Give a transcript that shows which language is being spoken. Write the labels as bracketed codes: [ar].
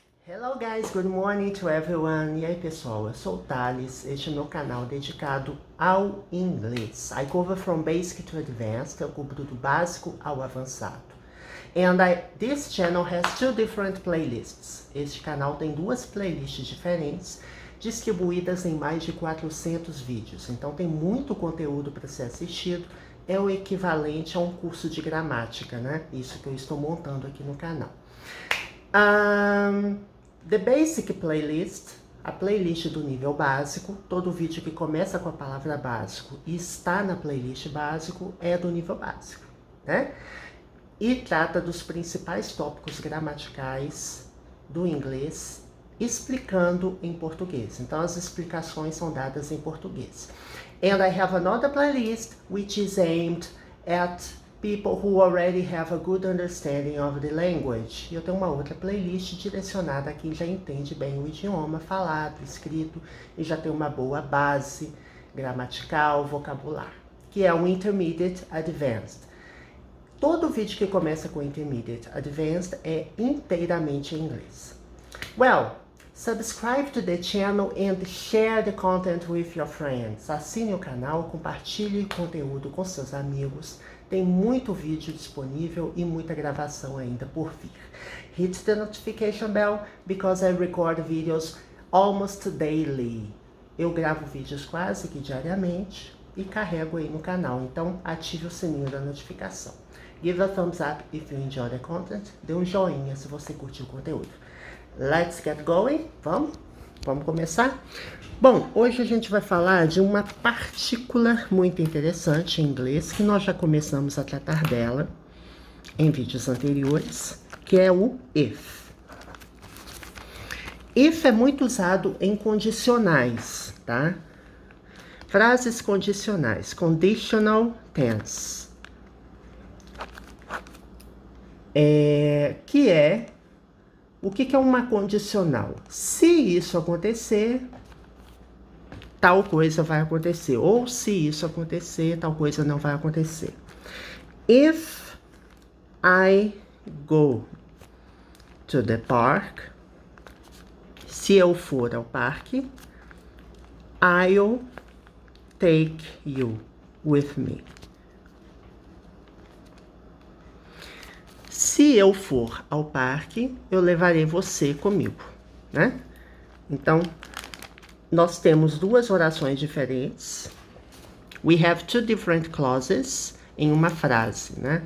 [en] Hello guys, good morning to everyone. [pt] E aí pessoal, eu sou o Thales, este é o meu canal dedicado ao inglês. [en] I cover from basic to advanced, [pt] eu cubro do básico ao avançado. [en] And this channel has two different playlists. [pt] Este canal tem duas playlists diferentes, distribuídas em mais de 400 vídeos. Então tem muito conteúdo para ser assistido, é o equivalente a um curso de gramática, né? Isso que eu estou montando aqui no canal. [en] The Basic Playlist, [pt] a playlist do nível básico, todo vídeo que começa com a palavra básico e está na playlist básico é do nível básico, né? E trata dos principais tópicos gramaticais do inglês, explicando em português. Então as explicações são dadas em português. [en] And I have another playlist which is aimed at people who already have a good understanding of the language. [pt] E eu tenho uma outra playlist direcionada a quem já entende bem o idioma falado, escrito, e já tem uma boa base gramatical, vocabular, que é o Intermediate Advanced. Todo vídeo que começa com Intermediate Advanced é inteiramente em inglês. [en] Well, subscribe to the channel and share the content with your friends. [pt] Assine o canal, compartilhe o conteúdo com seus amigos. Tem muito vídeo disponível e muita gravação ainda por vir. [en] Hit the notification bell because I record videos almost daily. [pt] Eu gravo vídeos quase que diariamente e carrego aí no canal, então ative o sininho da notificação. [en] Give a thumbs up if you enjoy the content. [pt] Dê um joinha se você curtiu o conteúdo. [en] Let's get going? [pt] Vamos começar? Bom, hoje a gente vai falar de uma partícula muito interessante em inglês, que nós já começamos a tratar dela em vídeos anteriores, que é o if. If é muito usado em condicionais, tá? Frases condicionais, conditional tense. O que é uma condicional? Se isso acontecer, tal coisa vai acontecer. Ou se isso acontecer, tal coisa não vai acontecer. [en] If I go to the park, [pt] se eu for ao parque, [en] I'll take you with me. [pt] Se eu for ao parque, eu levarei você comigo, né? Então, nós temos duas orações diferentes. [en] We have two different clauses [pt] em uma frase, né?